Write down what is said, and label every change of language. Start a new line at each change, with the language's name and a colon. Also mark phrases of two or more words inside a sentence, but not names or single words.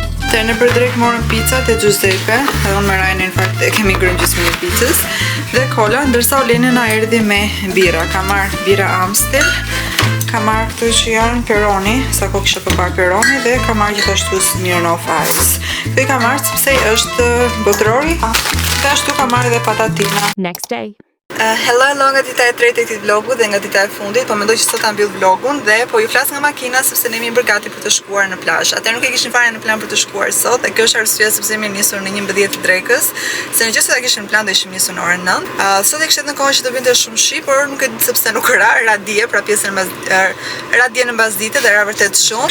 Albanian: Të në përdrejt morëm pizzat e Giuseppe, edhe unë me Rajnë në fakt e kemi grënë gjysmë një pizzës, dhe kola, ndërsa Oleni na erdhi me bira. Ka marrë bira Amstel, ka marrë këtu që janë Peroni, sa ko kisha përpar Peroni, dhe ka marrë gjithashtu Smirnoff Ice. Këtë ka marrë sepse është botërori, dhe ashtu ka marrë dhe patatina.
English: Next day.
Albanian: Hello nga dita e tretë e këtij vlogu dhe nga dita e fundit, po mendoj që sot ta mbyll vlogun dhe po ju flas nga makina sepse ne jemi bërë gati për të shkuar në plazh. Atë nuk e kishim fare në plan për të shkuar sot, dhe kjo është arsyeja sepse jemi nisur në 11 të drekës, se në qoftë se ta kishim plan do ishim nisur në orën 9. Sot e kishte në kohë që do vinte shumë shi, por nuk e di sepse nuk ra dje, pra pjesën radje në mbasdite dhe ra vërtet shumë.